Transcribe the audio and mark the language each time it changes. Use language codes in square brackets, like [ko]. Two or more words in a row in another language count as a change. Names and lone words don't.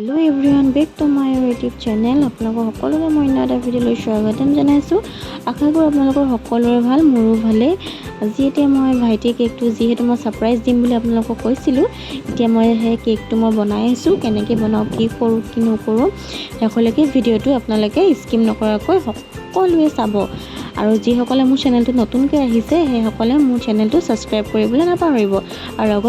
[en] Hello everyone back to my YouTube channel [as] আপোনালোক সকলোৰে মই এটা ভিডিওলৈ স্বাগতম জনাইছো আশা কৰো আপোনালোকৰ সকলোৰে ভাল মোৰো ভালে আজি এতিয়া মই ভাইটি কেকটো যেহেতু মই সাৰপ্ৰাইজ দিম বুলি আপোনালোকক কৈছিলো এতিয়া মই হে কেকটো মই বনাই আছো কেনেকৈ বনাও কি কৰো কি নকৰো সকলোকে ভিডিওটো আপোনালোকে স্কিপ নকৰাকৈ সকলোৱে চাব আৰু যিসকলে মোৰ চেনেলটো নতুনকৈ আহিছে সেই সকলে মোৰ চেনেলটো সাবস্ক্ৰাইব কৰিবলৈ নাপাহৰিব আৰু লগত